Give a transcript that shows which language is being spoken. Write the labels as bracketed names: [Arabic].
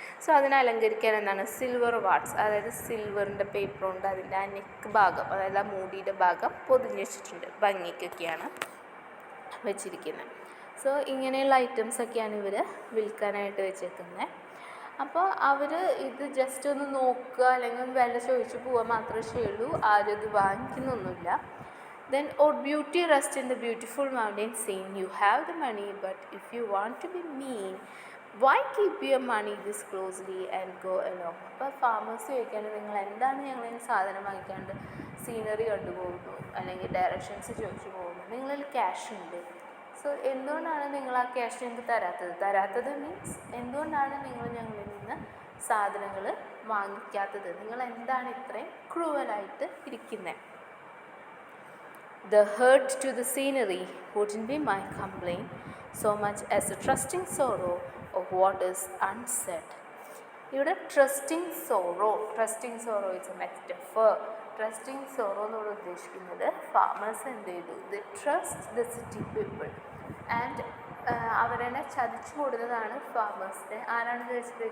[Malayalam] So അതിനെ അലങ്കരിക്കാൻ എന്താണ്, silver watts, അതായത് സിൽവറിൻ്റെ പേപ്പർ കൊണ്ട് അതിൻ്റെ ആ നെക്ക് ഭാഗം, അതായത് ആ മൂടിയുടെ ഭാഗം പൊതിഞ്ഞ് വെച്ചിട്ടുണ്ട്, ഭംഗിക്കൊക്കെയാണ് വെച്ചിരിക്കുന്നത്. സോ ഇങ്ങനെയുള്ള ഐറ്റംസൊക്കെയാണ് ഇവർ വിൽക്കാനായിട്ട് വെച്ചേക്കുന്നത്. അപ്പോൾ അവർ ഇത് ജസ്റ്റ് ഒന്ന് നോക്കുക അല്ലെങ്കിൽ വില ചോദിച്ച് പോവുക മാത്രമേ ചെയ്യുള്ളൂ, ആരും ഇത് വാങ്ങിക്കുന്നൊന്നുമില്ല. [English] Then, oh beauty rest in the beautiful mountain scene. You have the money, but if you want to be mean, why keep your money this closely and go along? [Malayalam] അപ്പോൾ ഫാമേഴ്സ് ചോദിക്കാണ്ട് നിങ്ങൾ എന്താണ് ഞങ്ങളിങ്ങനെ സാധനം വാങ്ങിക്കാണ്ട് സീനറി കണ്ടുപോകുന്നു അല്ലെങ്കിൽ directions ചോദിച്ചു പോകുന്നു, നിങ്ങളിൽ cash ഉണ്ട്, സോ എന്തുകൊണ്ടാണ് നിങ്ങൾ ആ ക്യാഷ് ഞങ്ങൾക്ക് തരാത്തത് മീൻസ് എന്തുകൊണ്ടാണ് നിങ്ങൾ ഞങ്ങളിൽ നിന്ന് സാധനങ്ങൾ വാങ്ങിക്കാത്തത്, നിങ്ങൾ എന്താണ് ഇത്രയും ക്രൂവലായിട്ട് ഇരിക്കുന്നത്. The hurt to the scenery wouldn't be my complaint so much as a trusting sorrow of what is unsaid. [English] ഇവിടെ trusting sorrow it's a metaphor. [Malayalam] Trusting sorrow എന്നോട് ഉദ്ദേശിക്കുന്നത് ഫാമേഴ്സ് എന്ത് ചെയ്തു, [English] the trust the city people and [Malayalam] അവരെന്നെ ചതിച്ചു കൊടുത്തതാണ് ഫാമേഴ്സിനെ. ആരാണ് ചോദിച്ചത്?